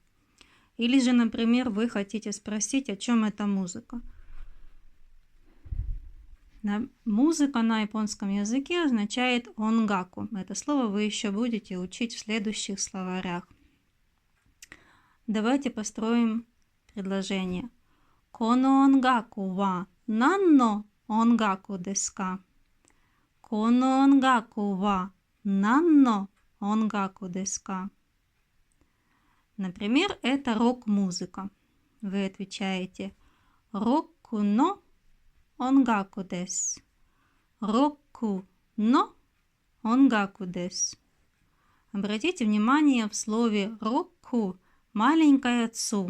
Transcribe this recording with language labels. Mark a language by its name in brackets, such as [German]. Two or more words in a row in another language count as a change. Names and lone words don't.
[Russian] Или же, например, вы хотите спросить, о чем эта музыка. Музыка на японском языке означает онгаку. Это слово вы еще будете учить в следующих словарях. Давайте построим предложение. [Japanese] この音楽は何の音楽ですか? この音楽は何の音楽ですか? [Russian] Например, это рок-музыка. Вы отвечаете [Japanese] «ロックの音楽です». «ロックの音楽です». [Russian] Обратите внимание, в слове «рокку» маленькая цу.